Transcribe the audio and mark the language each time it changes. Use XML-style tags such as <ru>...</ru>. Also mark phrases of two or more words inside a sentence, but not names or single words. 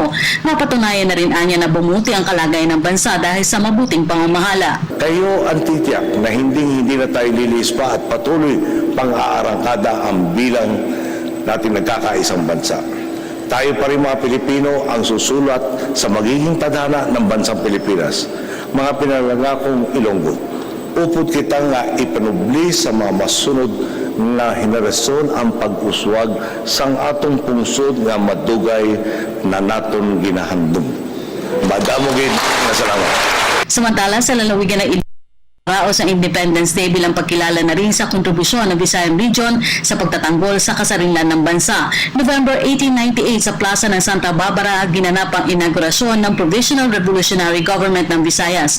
<tl>Mapatunayan na rin anya na bumuti ang kalagayan ng bansa dahil sa mabuting pamamahala. Kayo ang titiyak na hindi na tayo lilis pa at patuloy pang-aarangkada ang bilang natin nagkakaisang bansa. Tayo pa rin mga Pilipino ang susulat sa magiging tadhana ng bansang Pilipinas.</tl> <hil>Mga pinalangakong Ilonggo, upod kita nga ipanubli sa mga masunod na henerasyon ang pag-uswag sang atong pungsod nga madugay na naton ginahandom. Madamogin na salamat.</hil> <tl>Samantala sa lalawigan ng Raos ang Independence Day bilang pagkilala na rin sa kontribusyon ng Visayan Region sa pagtatanggol sa kasarinlan ng bansa. November 1898 sa Plaza ng Santa Barbara ginanap ang inaugurasyon ng Provisional Revolutionary Government ng Visayas.</tl>